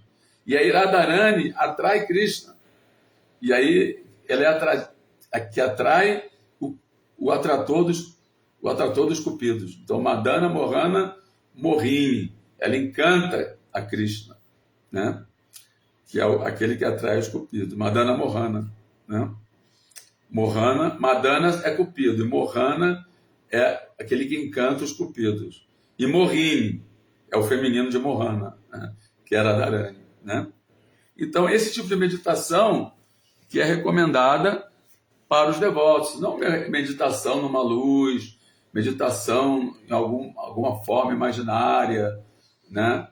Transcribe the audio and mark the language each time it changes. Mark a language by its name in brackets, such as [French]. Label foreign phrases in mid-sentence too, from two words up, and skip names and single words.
[Portuguese] E aí Radharani atrai Krishna, e aí ela é a que atrai o atrator dos cupidos. Então, Madana Mohana Morini, ela encanta a Krishna, né? Que é aquele que atrai os cupidos. Madana Mohana, né? Madana é cupido, e Mohana é aquele que encanta os cupidos. E Morini é o feminino de Mohana, né? Que era Radharani, né? Então, esse tipo de meditação que é recomendada para os devotos, não meditação numa luz, meditação em alguma forma imaginária, né?